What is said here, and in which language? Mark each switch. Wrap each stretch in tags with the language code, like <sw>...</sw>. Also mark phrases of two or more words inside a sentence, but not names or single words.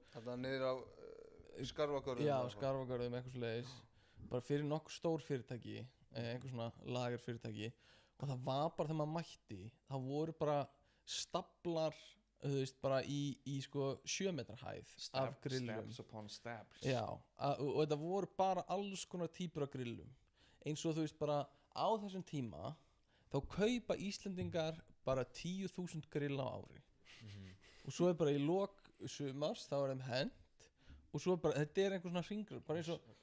<is>þetta niður á Skarfagörðum já, Skarfagörðum, eitthvað svoleiðis bara fyrir nokkuð stór fyrirtæki einhver svona lagerfyrirtæki og það var bara þegar maður mætti það voru bara staplar þú veist bara í sko 7 metra hæð af grillum</is> <en>steps upon steps</en> <is>já, og þetta voru bara alls konar típur af grillum eins og þú veist bara á þessum tíma þá kaupa Íslendingar bara 10.000 grill á ári og svo bara í lok sumars þá þeim hent og svo bara, þetta einhver svona hringur bara eins og</is>